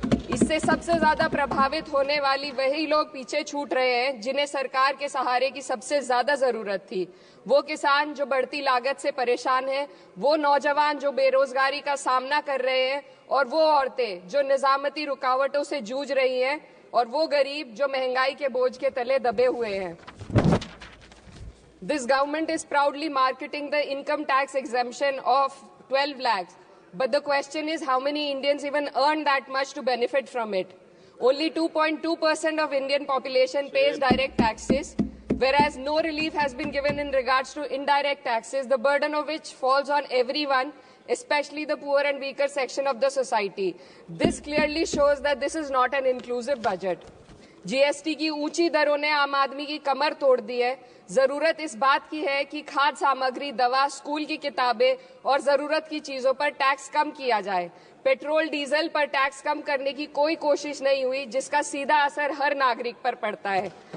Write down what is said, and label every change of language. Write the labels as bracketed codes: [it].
[hi] इससे सबसे ज्यादा प्रभावित होने वाली वही लोग पीछे छूट रहे हैं जिन्हें सरकार के सहारे की सबसे ज्यादा जरूरत थी। वो किसान जो बढ़ती लागत से परेशान हैं, वो नौजवान जो बेरोजगारी का सामना कर रहे हैं, और वो औरतें जो निजामती रुकावटों से जूझ रही हैं, और वो गरीब जो महंगाई के बोझ के तले दबे हुए हैं। [en] This government is proudly marketing the income tax exemption of 12 lakhs. But the question is, how many Indians even earn that much to benefit from it? Only 2.2% of Indian population pays direct taxes, whereas no relief has been given in regards to indirect taxes, the burden of which falls on everyone, especially the poor and weaker section of the society. This clearly shows that this is not an inclusive budget. [hi] GST की ऊंची दरों ने आम आदमी की कमर तोड़ दी है। जरूरत इस बात की है कि खाद्य सामग्री, दवा, स्कूल की किताबें और जरूरत की चीजों पर टैक्स कम किया जाए। पेट्रोल डीजल पर टैक्स कम करने की कोई कोशिश नहीं हुई, जिसका सीधा असर हर नागरिक पर पड़ता है।